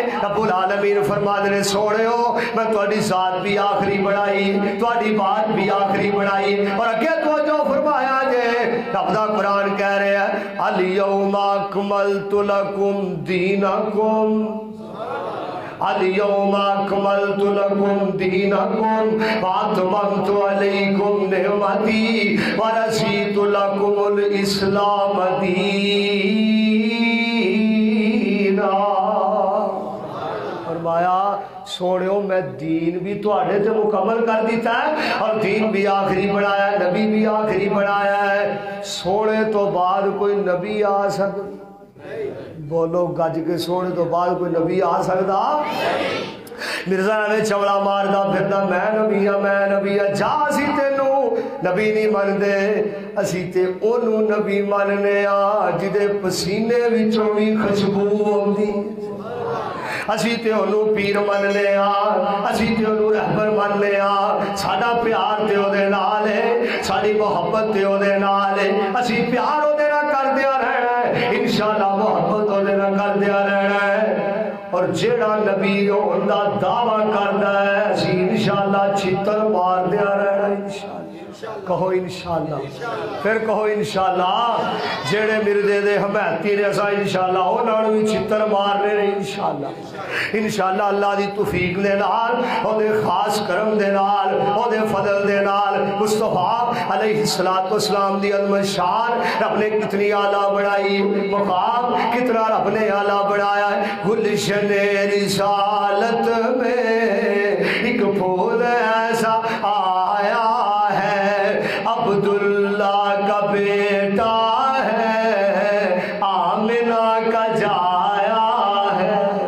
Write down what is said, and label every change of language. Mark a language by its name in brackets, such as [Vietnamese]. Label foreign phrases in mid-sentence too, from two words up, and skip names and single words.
[Arabic] رب العالمین [Punjabi] فرماتے ہیں سونے ہو میں تہاڈی ذات بھی آخری بنائی تہاڈی بات بھی آخری بنائی اور اگے توجہ فرمایا جے رب دا قرآن کہہ رہے ہیں [Arabic] الیوم اکملت لکم دینکم اليوم اکملت لکم دینکم واتممت علیکم نعمتی ورضیت لکم الاسلام دینا۔ [Punjabi] فرمایا سونےو میں دین بھی تواڈے تے مکمل کر دیتا ہے اور دین بھی آخری بنایا ہے، نبی بھی آخری بنایا ہے۔ سونے تو بعد کوئی نبی آ سکتا؟ بولو گج کے، سونے تو بعد کوئی نبی آ سکتا؟ مرزا نے چوڑا ماردا پھردا میں نبی ہاں میں نبی ہاں، جا اسی تینوں نبی نہیں مندے، اسی تے اونوں نبی مننے آ جدے پسینے وچوں بھی خوشبو آندی، اسی تے انہوں پیر من لے آ، اسی تے انہوں رہبر من لے آ، ساڑا پیار تے او دے نال ہے، ساڑی محبت تے او دے نال ہے، اسی پیار او دے نہ کر دیا رہنا ہے، انشاءاللہ محبت او دے نہ کر دیا رہنا ہے۔ اور جیڑا نبی ہون دا دعویٰ کردا ہے اسی انشاءاللہ چھتر مار دیا رہنا ہے انشاءاللہ۔ کہو انشاءاللہ، پھر کہو انشاءاللہ۔ جیڑے مردے دے حمیتی نے اسا انشاءاللہ او نال بھی چھتر مارنے نے انشاءاللہ۔ انشاءاللہ اللہ دی توفیق دے نال، او دے خاص کرم دے نال، او دے فضل دے نال، مصطفیٰ [Arabic] علیہ السلام [Punjabi] دی عظمت شان رب نے کتنی اعلیٰ بڑھائی، مقام کتنا رب نے اعلیٰ بڑھایا ہے۔ [Urdu] گلشن رسالت میں ایک پھول ایسا آیا ہے، عبداللہ کا بیٹا ہے، آمنہ کا جایا ہے۔